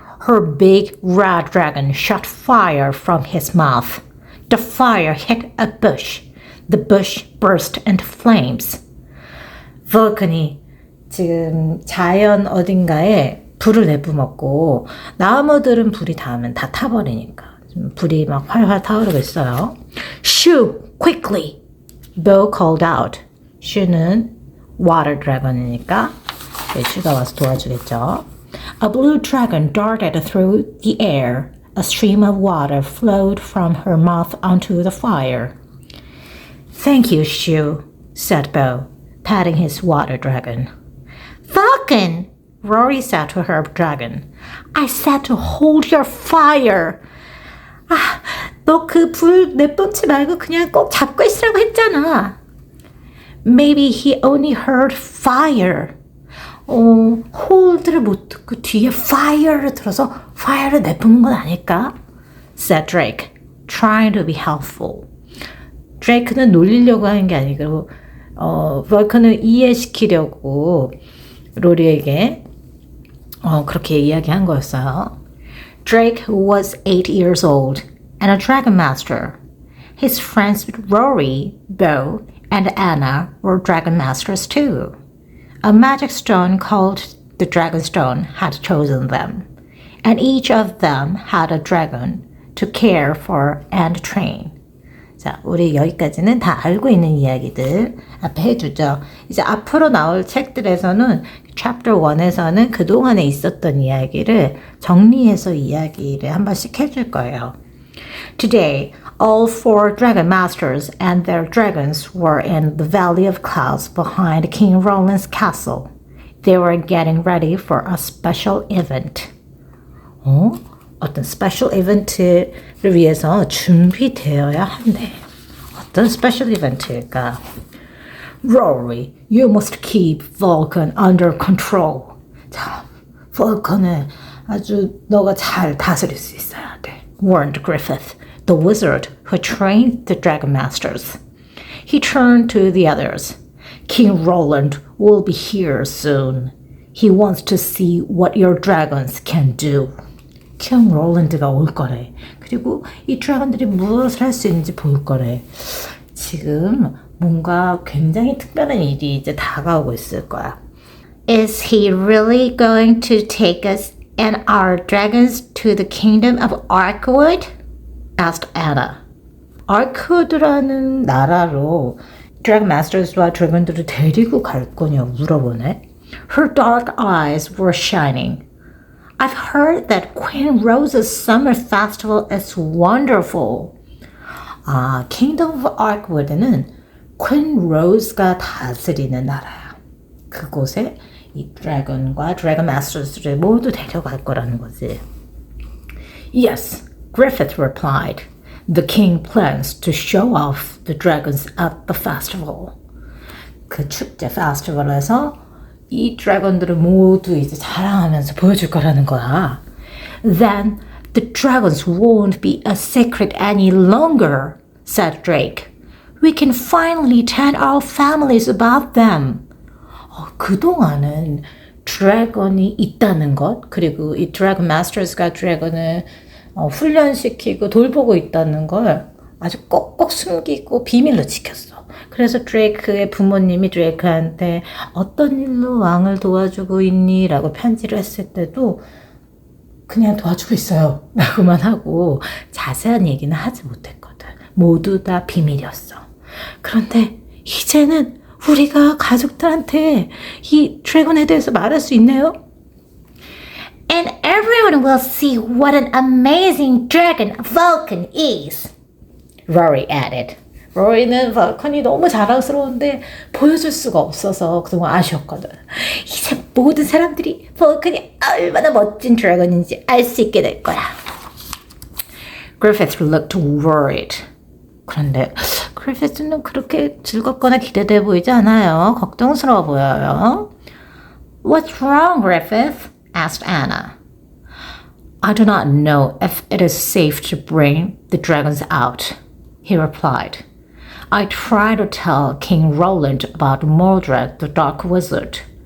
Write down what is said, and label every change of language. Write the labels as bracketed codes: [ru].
[en] Her big red dragon shot fire from his mouth. The fire hit a bush. The bush burst into flames. [ko] Vulcan이 지금 자연 어딘가에 불을 내뿜었고 나무들은 불이 닿으면 다 타버리니까 불이 막 활활 타오르고 있어요. [en] Shoo! Quickly! Bo called out. [ko] Shoo는 water dragon이니까 슈가 와서 도와주겠죠. [en] A blue dragon darted through the air. A stream of water flowed from her mouth onto the fire. Thank you, Shoo, said Bo, patting his water dragon. Vulcan! Rory said to her dragon. I said to hold your fire. [ko] 아, 너 그 불 내뿜지 말고 그냥 꼭 잡고 있으라고 했잖아. [en] Maybe he only heard fire. [ko] hold를 못 듣고 뒤에 fire를 들어서 fire를 내뿜은 건 아닐까? [en] said Drake, trying to be helpful. [ko] Drake는 놀리려고 하는 게 아니고 Vulcan을 이해시키려고 로리에게 그렇게 이야기한 거였어요. [en] Drake was 8 years old and a dragon master. His friends Rory, Bo, and Anna were dragon masters too. A magic stone called the dragon stone had chosen them, and each of them had a dragon to care for and train. [ko] 자, 우리 여기까지는 다 알고 있는 이야기들 앞에 해주죠. 이제 앞으로 나올 책들에서는 Chapter 1에서는 그동안에 있었던 이야기를 정리해서 이야기를 한 번씩 해줄 거예요. [en] Today, all 4 dragon masters and their dragons were in the Valley of Clouds behind King Roland's castle. They were getting ready for a special event. [ko] 어떤 스페셜 이벤트를 위해서 준비되어야 한대. 어떤 스페셜 이벤트일까? [en] Rory, you must keep Vulcan under control. [ko] 자, Vulcan을 아주 너가 잘 다스릴 수 있어야 돼. [en] warned Griffith, the wizard who trained the dragon masters. He turned to the others. King Roland will be here soon. He wants to see what your dragons can do. [ko] 킹 롤랜드가 올 거래. 그리고 이 드래곤들이 무엇을 할 수 있는지 볼 거래. 지금 뭔가 굉장히 특별한 일이 이제 다가오고 있을 거야. [en] Is he really going to take us and our dragons to the kingdom of Arkwood? asked Anna. [ko] 아크우드라는 나라로 드래곤 마스터스와 드래곤들을 데리고 갈 거냐고 물어보네. [en] Her dark eyes were shining. I've heard that Queen Rose's summer festival is wonderful. [ko] 아, Kingdom of Arkwood는 Queen Rose가 다스리는 나라야. 그곳에 이 드래곤과 드래곤 마스터스를 모두 데려갈 거라는 거지. [en] Yes, Griffith replied. The king plans to show off the dragons at the festival. [ko] 그 축제 페스티벌에서 이 드래곤들을 모두 이제 자랑하면서 보여줄 거라는 거야. [en] Then the dragons won't be a secret any longer, said Drake. We can finally tell our families about them. [ko] 그동안은 드래곤이 있다는 것, 그리고 이 드래곤 마스터스가 드래곤을 훈련시키고 돌보고 있다는 걸 아주 꼭꼭 숨기고 비밀로 지켰어. 그래서 드레이크의 부모님이 드레이크한테 어떤 일로 왕을 도와주고 있니? 라고 편지를 했을 때도 그냥 도와주고 있어요. 라고만 하고 자세한 얘기는 하지 못했거든. 모두 다 비밀이었어. 그런데 이제는 우리가 가족들한테 이 드래곤에 대해서 말할 수 있네요. [en] And everyone will see what an amazing dragon Vulcan is. Rory added. [ko] 로리는 발컨이 너무 자랑스러운데 보여줄 수가 없어서 그동안 아쉬웠거든. 이제 모든 사람들이 발컨이 얼마나 멋진 드래곤인지 알 수 있게 될 거야. [en] Griffith looked worried. [ko] 그런데 그리피스는 그렇게 즐겁거나 기대돼 보이지 않아요. 걱정스러워 보여요. [en] What's wrong, Griffith? asked Anna. I do not know if it is safe to bring the dragons out, he replied. I tried to tell King Roland about Mordred the Dark Wizard.